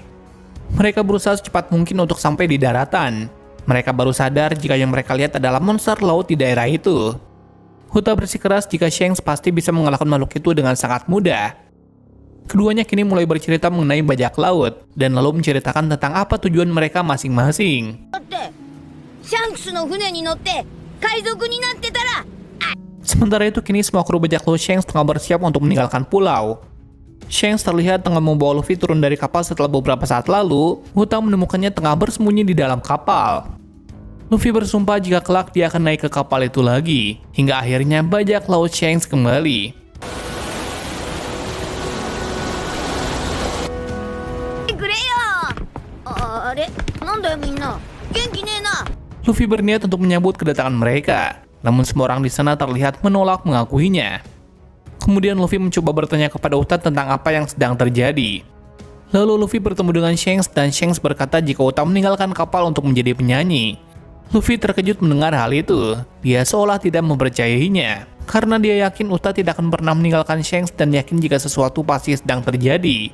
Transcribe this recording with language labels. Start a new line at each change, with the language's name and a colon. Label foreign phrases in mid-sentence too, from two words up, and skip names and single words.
Indonesian: Mereka berusaha secepat mungkin untuk sampai di daratan. Mereka baru sadar jika yang mereka lihat adalah monster laut di daerah itu. Uta bersikeras jika Shanks pasti bisa mengalahkan makhluk itu dengan sangat mudah. Keduanya kini mulai bercerita mengenai bajak laut, dan lalu menceritakan tentang apa tujuan mereka masing-masing.
Japanese: シャンクスの船に乗って海賊になってたら
Indonesian: Sementara itu kini semua kru bajak laut Shanks tengah bersiap untuk meninggalkan pulau. Shanks terlihat tengah membawa Luffy turun dari kapal setelah beberapa saat lalu, Uta menemukannya tengah bersembunyi di dalam kapal. Luffy bersumpah jika kelak dia akan naik ke kapal itu lagi, hingga akhirnya bajak laut Shanks kembali.
Japanese: くれよ。あれなんだよみんな元気ねえな。
Indonesian: Luffy berniat untuk menyambut kedatangan mereka, namun semua orang di sana terlihat menolak mengakuinya. Kemudian Luffy mencoba bertanya kepada Uta tentang apa yang sedang terjadi. Lalu Luffy bertemu dengan Shanks dan Shanks berkata jika Uta meninggalkan kapal untuk menjadi penyanyi. Luffy terkejut mendengar hal itu. Dia seolah tidak mempercayainya, karena dia yakin Uta tidak akan pernah meninggalkan Shanks dan yakin jika sesuatu pasti sedang terjadi.